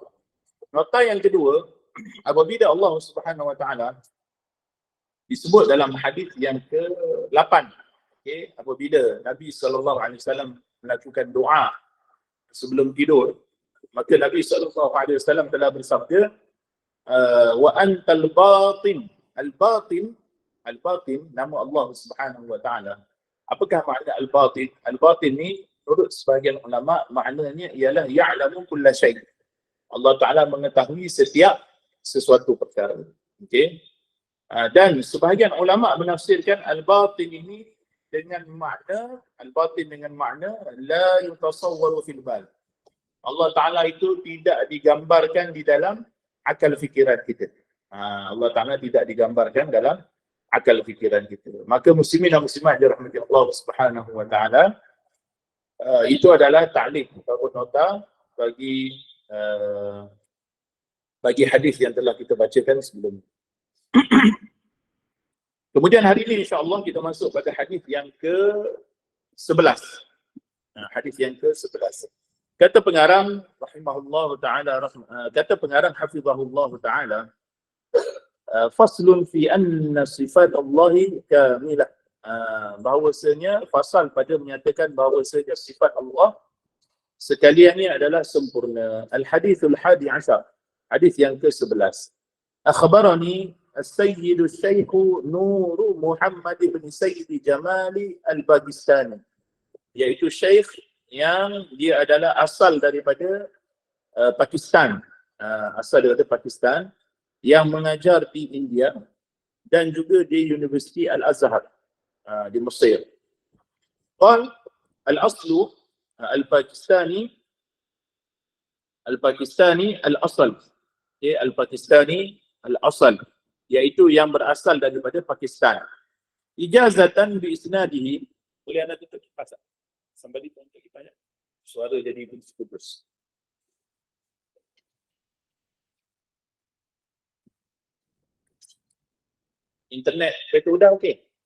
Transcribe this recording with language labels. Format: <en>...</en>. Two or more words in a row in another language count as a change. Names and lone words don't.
<ms>Nota yang kedua, apabila Allah Subhanahu Wa Taala disebut dalam hadis yang ke-8, apabila Nabi SAW melakukan doa sebelum tidur, maka Nabi SAW telah bersabda,</ms> <ar>وأنت الباطن.</ar> <ms>Al-batin, nama Allah Subhanahu Wa Taala. Apakah makna al-batin? Al-batin ni menurut sebahagian ulama maknanya ialah</ms> <ar>يعلم كل شيء'.</ar> <ms>Allah Taala mengetahui setiap sesuatu perkara. Dan sebahagian ulama menafsirkan al-batin ini dengan makna</ms> <ar>لا يتصور في البال.</ar> <ms>Allah Taala itu tidak digambarkan di dalam akal fikiran kita. Allah Taala tidak digambarkan dalam akal fikiran kita. Maka muslimin dan muslimat dirahmati Allah Subhanahu Wa Taala, itu adalah ta'liq atau nota bagi hadis yang telah kita bacakan sebelum. Kemudian hari ini insya-Allah kita masuk pada hadis yang ke-11. Hadis yang ke-11. Kata pengarang</ms> <ar>رحمه الله تعالى,</ar> <ms>kata pengarang</ms> <ar>حفظه الله تعالى, فصل في أن صفات الله كاملة.</ar> <ms>Bahawasanya fasal pada menyatakan bahawasanya sifat Allah sekaliannya adalah sempurna.</ms> <ar>الحديث الحادي عشر.</ar> <ms>Hadis yang ke-11.</ms> <ar>أخبرني السيد شيخ نور محمد بن سيد جمالي الباكستاني,</ar> <ms>iaitu Syekh yang dia adalah asal daripada Pakistan, yang mengajar di India dan juga di Universiti Al-Azhar di Mesir.</ms> <ar>قال الأصل الباكستاني الأصل. الباكستاني الأصل,</ar> <ms>iaitu yang berasal daripada Pakistan.</ms> <ar>إجازة بإسناده.</ar> <ms>Boleh anda tutup kipas? Somebody tutup kipas. Suara jadi putus. Internet kereta udah okey?</ms>